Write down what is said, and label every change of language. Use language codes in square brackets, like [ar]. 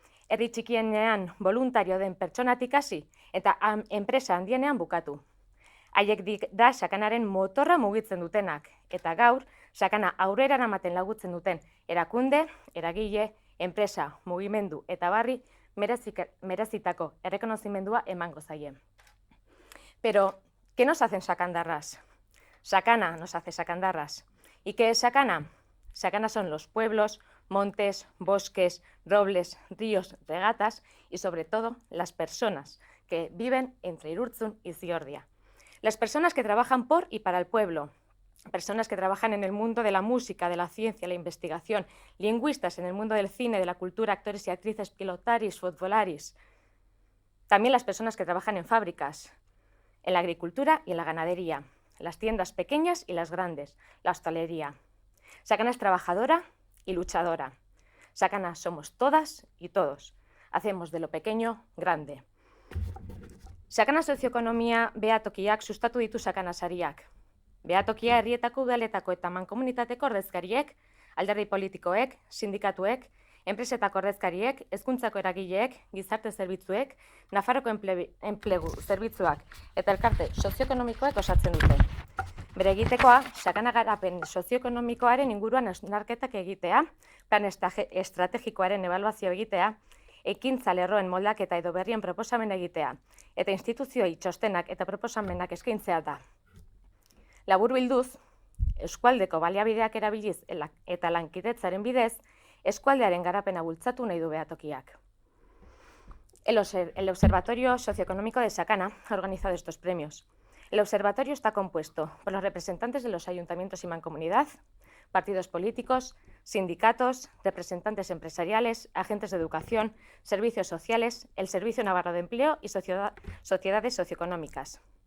[eu] Herri txikienean voluntario den pertsonatik hasi eta enpresa handienean bukatu. Haiek da Sakanaren motorra mugitzen dutenak, eta gaur Sakana aurrera eramaten laguntzen duten erakunde, eragile, enpresa, mugimendu eta barri merezitako errekonozimendua emango zaie. [es] Pero, ¿qué nos hacen sakandarras? Sakana nos hace sakandarras. ¿Y qué es Sakana? Sakana son los pueblos, montes, bosques, robles, ríos, regatas y sobre todo las personas que viven entre Irurtzun y Ziordia. Las personas que trabajan por y para el pueblo, personas que trabajan en el mundo de la música, de la ciencia, la investigación, lingüistas en el mundo del cine, de la cultura, actores y actrices, pilotaris, futbolaris. También las personas que trabajan en fábricas, en la agricultura y en la ganadería, las tiendas pequeñas y las grandes, la hostelería. Sakana es trabajadora y luchadora. Sakana somos todas y todos. Hacemos de lo pequeño grande. [eu] Sakana sozioekonomia behatokiak sustatu ditu Sakana sariak. Behatokia herrietako udaletako eta mankomunitateko ordezkariek, alderdi politikoek, sindikatuek, enpresetako ordezkariek, hezkuntzako eragileek, gizarte zerbitzuek, Nafarroko enplegu zerbitzuak eta elkarte sozioekonomikoek osatzen dute. Bere egitekoa, Sakana garapen sozioekonomikoaren inguruan hausnarketak egitea, plan estrategikoaren ebaluazio egitea, ekintza lerroen moldaketa edo berrien proposamen egitea, eta instituzioi txostenak eta proposamenak eskaintzea da. Laburbilduz, eskualdeko baliabideak erabiliz eta lankidetzaren bidez, eskualdearen garapena bultzatu nahi du behatokiak. [es] El Observatorio Socioeconómico de Sakana ha organizado estos premios. El observatorio está compuesto por los representantes de los ayuntamientos y mancomunidad, partidos políticos, sindicatos, representantes empresariales, agentes de educación, servicios sociales, el Servicio Navarro de Empleo y sociedades socioeconómicas.